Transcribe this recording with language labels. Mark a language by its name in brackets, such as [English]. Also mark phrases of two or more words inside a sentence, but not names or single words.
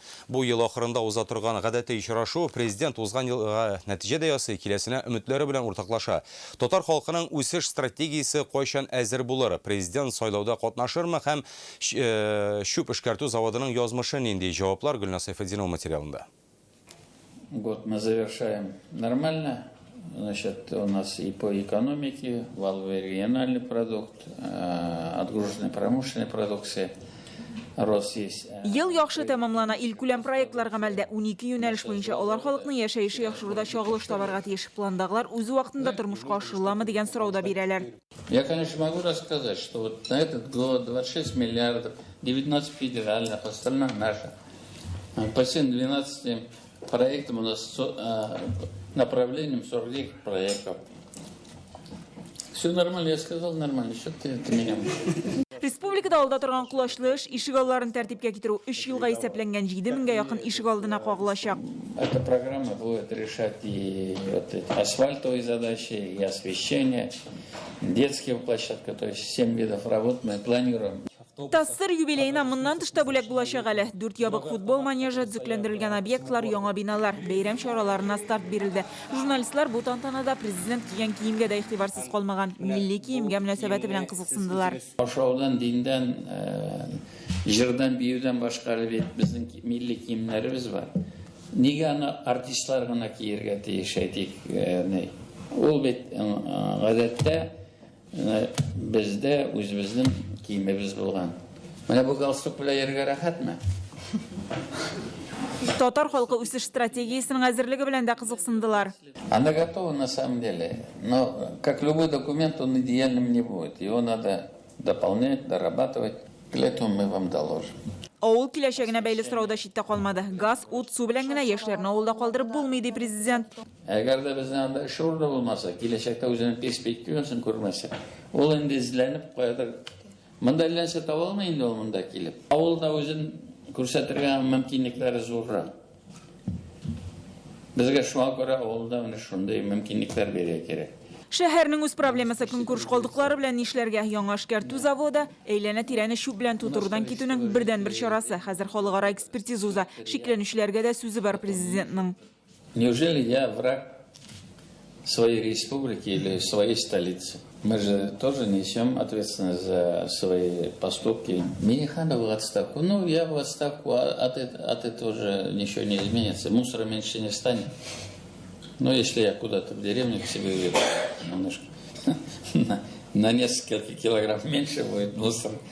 [Tatar] Бу ел ахырында уза торган гадәти очрашу президент узган елга нәтиҗә ясый, киләсенә өметләре белән уртаклаша. Татар халкының үсеш стратегиясе кайчан әзер булыр? Президент сайлауда катнашырмы һәм шүп эшкәртү заводының язмышы нинди? Җаваплар Гөлнас Сәйфетдинова материалында. [Russian] Год мы завершаем нормально. Значит, у нас и по экономике, валовый региональный продукт, отгруженной промышленной продукции рост есть. [Tatar] Ел яхшы тәмамлана, илкүләм проектлар гамәлдә 12 юнәлеш буенча алар халыкның яшәеше яхшыруда чагылыш табарга тиеш. Пландагылар үз вакытында тормышка ашырыламы дигән сорауда бирәләр. [Russian] Я, конечно, могу рассказать, что вот на этот год 26 миллиардов, 19 федеральных, остальных наших. По всем 12 проектам у нас направлением 49 проектов. Все нормально, я сказал нормально, что ты меня... [Tatar] Республикада алда торган кулачлы эш ишек алларын тәртипкә китерү 3 елга исәпләнгән 7 меңгә якын ишек алдына кагылачак. [Russian] Эта программа будет решать и вот эти асфальтовые задачи, и освещение, детские площадки, то есть 7 видов работ мы планируем. [Tatar] Тассыр юбилейна моннан тышта бүләк булачак әле. 4 ябык футбол манежы, төзекләндерелгән объектлар, яңа биналар, бәйрәм чараларына старт бирелде. Журналистлар бу тантанада президент кигән киемгә дә игътибарсыз калмаган, милли киемгә мөнәсәбәте белән кызыксындылар. Ашаудан, диндән, җырдан, биюдән башка бит безнең милли киемнәребез бар. Нигә аны артистлар гына киергә тиеш әйтик? Ул бит гадәттә бездә үзебезнең киемебез булган. Менә бу галстук белән йөрергә рәхәтме? Татар халкы үсеш стратегиясенең әзерлеге белән дә кызыксындылар. [Russian] Она готова на самом деле, но как любой документ, он идеальным не будет. Его надо дополнять, дорабатывать. Для этого мы вам доложим. [Tatar] Авыл киләчәгенә бәйле сорауда читтә калмады. Газ, ут, су белән генә яшьләрне авылда калдырып булмый ди президент. Әгәр дә безнең анда шурда булмаса, киләчәктә үзенең перспективасын күрмәсә, ул инде эзләнеп куядыр. Монда ләнсә таба алмый инде ул монда килеп. Авылда үзен күрсәтергә мөмкинлекләре зуррак. Безгә шуңа күрә авылда менә шундый мөмкинлекләр бирә кирәк. Шәһәрнең үз проблемасы көнкүреш калдыклары белән нишләргә? Яңа эшкәртү заводы, әйләнә тирәне шүп белән тутырудан китүнең бердән-бер чарасы. Хәзер халыкара экспертиза уза. Шикләнүчеләргә дә сүзе бар президентның. [Russian] Неужели я враг своей республики или своей столицы? Мы же тоже несем ответственность за свои поступки. Миннеханов в отставку. Ну, я в отставку, от этого уже ничего не изменится. Мусора меньше не станет. Но если я куда-то в деревню к себе уеду, немножко, на несколько килограмм меньше будет мусор.